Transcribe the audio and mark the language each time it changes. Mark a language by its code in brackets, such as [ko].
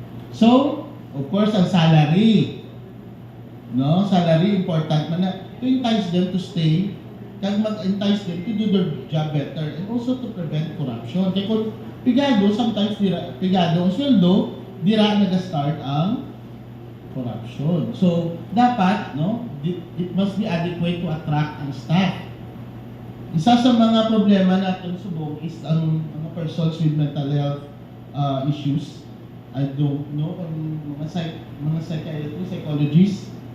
[en] So, of course, ang salary. No, salary important man na to entice them to stay, kag mag-entice them to do their job better and also to prevent corruption. [hil] Kaya kung pigado, sometimes pigado ang sweldo, dira nag-start ang corruption. [en] So, dapat, no, it must be adequate to attract ang staff. [hil] Isa sa mga problema natin subong is ang mga persons with mental health issues. [en] I don't know kung mga psychiatrists, psychologists.